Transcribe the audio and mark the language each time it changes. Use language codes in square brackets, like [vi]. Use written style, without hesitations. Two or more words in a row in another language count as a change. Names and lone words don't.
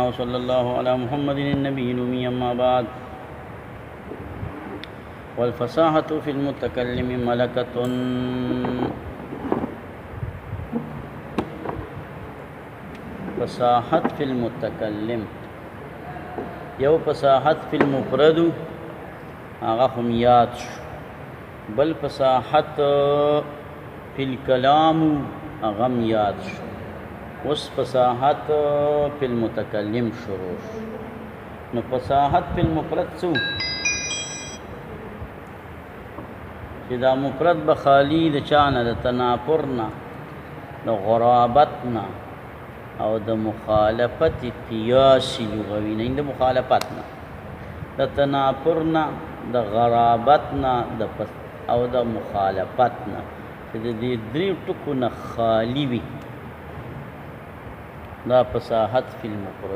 [ar] وصلى الله على محمد النبي الأمي. أما بعد، والفصاحة في المتكلم ملكة. [ps] فصاحت [ar] في المتكلم، [ps] یو فصاحت [ar] في المفرد [ps] هغه هم یاد شو، بل فصاحت [ar] في الكلام [ps] هغه هم یاد شو. اوس فصاحت [ar] في المتکلم [ps] شروع شو. نو فصاحت [ar] في المفرد [ps] څه چې دا مفرد به خالی د چا نه، د تنافر نه، د غرابت نه او د مخالفت قیاسی لغوي نه، د مخالفت نه، د تنافر نه، د غرابت نه او د مخالفت نه، چې د دې درې ټکو نه خالی وي، دا فصاحت [ar] فی المفرد.